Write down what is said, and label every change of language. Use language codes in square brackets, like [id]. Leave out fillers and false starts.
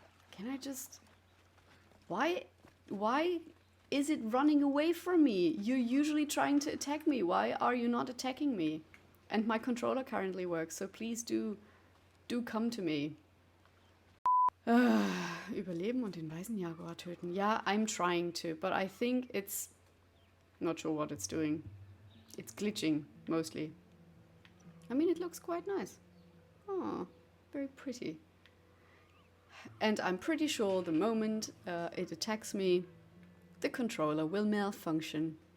[en] Can I just... Why is it running away from me? You're usually trying to attack me. Why are you not attacking me? And my controller currently works, so please do come to me. [de] Überleben und den weißen Jaguar töten. [en] Yeah, I'm trying to, but I think it's... Not sure what it's doing. It's glitching, mostly. I mean, it looks quite nice. Oh, very pretty. And I'm pretty sure the moment it attacks me, the controller will malfunction.